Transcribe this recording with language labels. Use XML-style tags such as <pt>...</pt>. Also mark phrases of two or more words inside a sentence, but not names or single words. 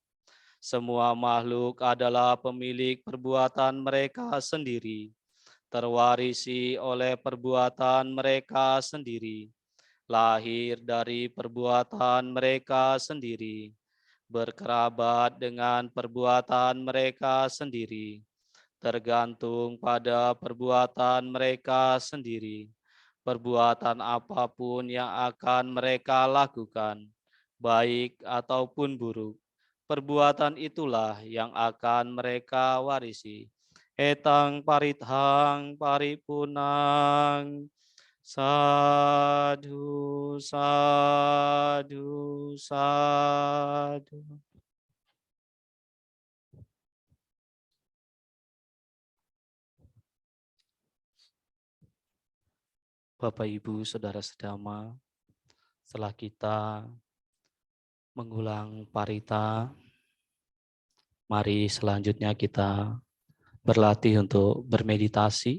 <id>Semua makhluk adalah pemilik perbuatan mereka sendiri, terwarisi oleh perbuatan mereka sendiri, lahir dari perbuatan mereka sendiri, berkerabat dengan perbuatan mereka sendiri, tergantung pada perbuatan mereka sendiri. Perbuatan apapun yang akan mereka lakukan, baik ataupun buruk, perbuatan itulah yang akan mereka warisi.</id> <pi>Etang parithang paripunang. Sadhu, sadhu, sadhu.</pi> <id>Bapak, Ibu, Saudara sedama, setelah kita mengulang parita, mari selanjutnya kita berlatih untuk bermeditasi.</id>